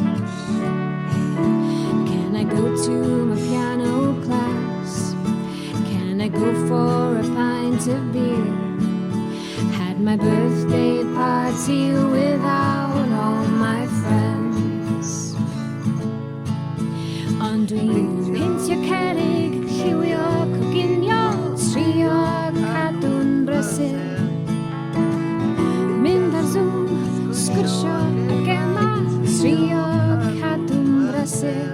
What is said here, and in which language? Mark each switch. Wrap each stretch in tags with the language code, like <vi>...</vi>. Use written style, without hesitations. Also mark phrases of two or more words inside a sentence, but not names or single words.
<en>Can I go to my piano class? Can I go for a pint of beer? Had my birthday party without all my friends.</en> <cy>Ond dwi'n peintio cerrig, lliwio coginio, trio cadw'n brysur. Mynd ar Zoom, sgwrsio ag Emma, trio cadw'n brysur.</cy>